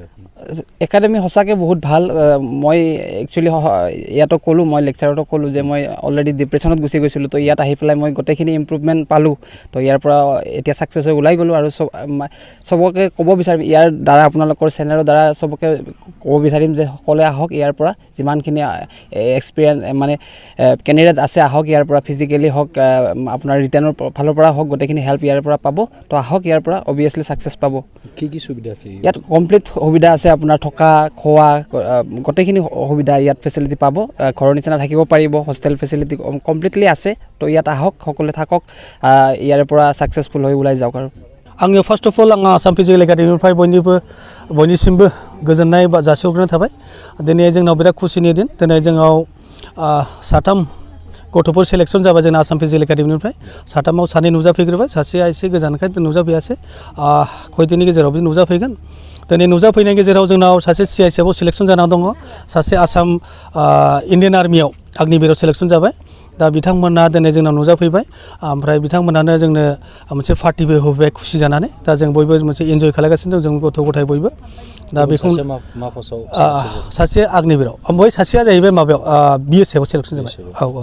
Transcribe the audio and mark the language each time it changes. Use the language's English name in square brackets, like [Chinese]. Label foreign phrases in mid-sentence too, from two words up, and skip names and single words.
[Assamese] একাডেমি সঁচাকৈ বহুত ভাল মই একচুৱেলি ইয়াতো ক'লোঁ মই লেকচাৰতো ক'লোঁ যে মই অলৰেডি ডিপ্ৰেশ্যনত গুচি গৈছিলোঁ তো ইয়াত আহি পেলাই মই গোটেইখিনি ইম্প্ৰুভমেণ্ট পালোঁ তো ইয়াৰ পৰা এতিয়া ছাকচেছ হৈ ওলাই গ'লোঁ আৰু চবকে ক'ব বিচাৰিম ইয়াৰ দ্বাৰা আপোনালোকৰ চেনেলৰ দ্বাৰা চবকে ক'ব বিচাৰিম যে সকলোৱে আহক ইয়াৰ পৰা যিমানখিনি এক্সপিৰিয়েঞ্চ মানে কেণ্ডিডেট আছে আহক ইয়াৰ পৰা ফিজিকেলি হওক আপোনাৰ ৰিটাৰ্ণৰ ফালৰ পৰা হওক গোটেইখিনি হেল্প ইয়াৰ পৰা পাব তো আহক ইয়াৰ পৰা [English] obviously success [Assamese] পাব কি সুবিধা আছে ইয়াত কমপ্লিট সুবিধা আছে আপোনাৰ থকা খোৱা গোটেইখিনি সুবিধা ইয়াত ফেচিলিটি পাব ঘৰৰ নিচিনা থাকিব পাৰিব [English] hostel facility completely [Assamese] আছে তো ইয়াত আহক সকলোৱে থাকক ইয়াৰ পৰা ছাকচেছফুল হৈ ওলাই যাওক আৰু [Bodo] आङो [English] first of all [Bodo] आङो आसाम फिजिकेल एकाडेमिनिफ्राय बयनिसिमबो गोजोननाय जासिहरग्रोनाय थाबाय दिनै जोंनाव बिराद खुसिनि दिन दिनै जोंनाव साथाम गथ'फोर सेलेक्सन जाबाय जोंना आसाम फिजिकेल एकाडेमिनिफ्राय साथामाव सानै नुजाफैग्रोबाय सासेया एसे गोजानखाय नुजाफैयासै खयदिननि गेजेराव बि नुजाफैगोन दिनै नुजाफैनायनि गेजेराव जोंनाव सासे CICFआव सेलेक्सन जानानै दङ सासे आसाम इन्डियान आर्मियाव अग्निवीरआव सेलेक्सन जाबाय दा बिथांमोना दिनै जोंनाव नुजाफैबाय ओमफ्राय बिथांमोनानो जोंनो मोनसे पार्टिबो होबाय खुसि जानानै दा जों बयबो मोनसे एन्जय खालामगासिनो दं जों गथ' गथाय बयबो दा बेखौ सासे अग्निवीरआव ओमफ्राय सासेया जाहैबाय माबायाव BSFआव सेलेक्सन जाबाय औ